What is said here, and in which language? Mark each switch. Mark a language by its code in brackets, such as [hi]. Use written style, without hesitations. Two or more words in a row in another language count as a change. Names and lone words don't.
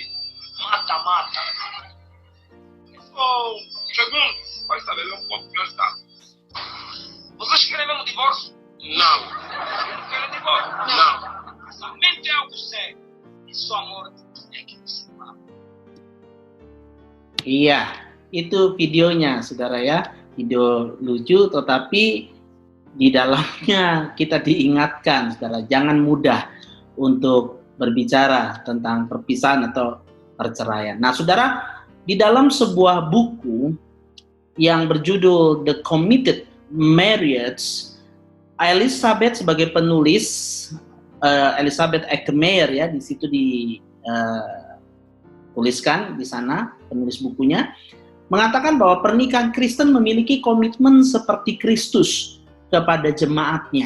[pt] Mata. É só segundos. Vai saber um pouco já está. Vocês querem mesmo divórcio? Não. Não querem divórcio? Não. Somente algo sério. E sua morte é que nos separa. [id] Iya, itu videonya, saudara ya. Video lucu, tetapi di dalamnya kita diingatkan, saudara, jangan mudah untuk berbicara tentang perpisahan atau perceraian. Nah, saudara, di dalam sebuah buku yang berjudul The Committed Marriage, Elizabeth sebagai penulis, Elizabeth Eckmeyer ya, di situ dituliskan di sana penulis bukunya mengatakan bahwa pernikahan Kristen memiliki komitmen seperti Kristus kepada jemaatnya.